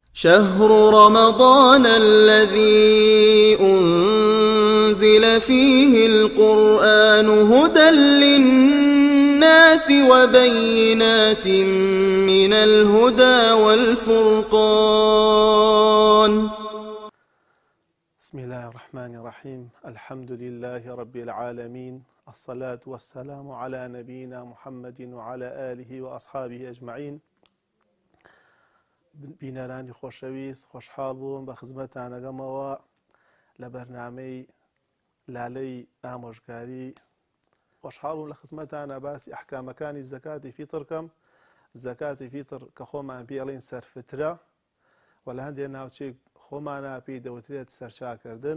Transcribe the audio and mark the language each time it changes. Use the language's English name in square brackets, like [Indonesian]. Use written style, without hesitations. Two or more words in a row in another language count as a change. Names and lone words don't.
[Arabic] شهر رمضان الذي أنزل فيه القرآن هدى للناس وبينات من الهدى والفرقان. بسم الله الرحمن الرحيم. الحمد لله رب العالمين، الصلاة والسلام على نبينا محمد وعلى آله وأصحابه أجمعين. [Central Kurdish] بینەرانی خۆشەویست، خۆشحاڵ بووم بە خزمەتانەگەمەوە لە بەرنامەی لالەی ئامۆژگاری. خۆشحاڵ بووم لە خزمەتانە باسی ئەحکامەکانی زەکاتی فیتر کەم. زەکاتی فیتر کە خۆمان پێڵێن سەرفترە و لە هەندێک ناوچەی خۆمانە پێی دەوترێت سەرچاکردن.